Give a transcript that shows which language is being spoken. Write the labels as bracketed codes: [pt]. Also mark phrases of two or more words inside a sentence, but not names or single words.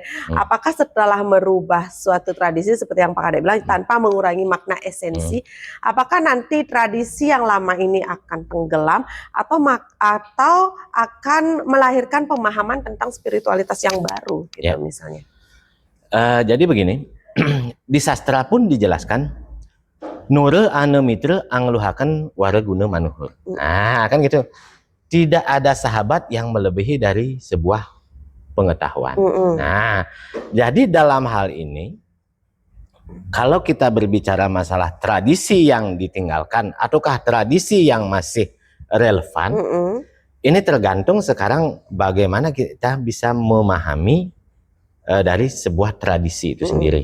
[id] Apakah setelah merubah suatu tradisi seperti yang Pak Kade bilang tanpa mengurangi makna esensi, apakah nanti tradisi yang lama ini akan tenggelam atau akan melahirkan pemahaman tentang spiritualitas yang baru gitu misalnya? Jadi begini, di sastra pun dijelaskan [kaw] nure ane mitra angluhaken wara guna manuhur. [id] Nah, kan gitu. Tidak ada sahabat yang melebihi dari sebuah pengetahuan. Nah, jadi dalam hal ini kalau kita berbicara masalah tradisi yang ditinggalkan ataukah tradisi yang masih relevan, ini tergantung sekarang bagaimana kita bisa memahami dari sebuah tradisi itu sendiri.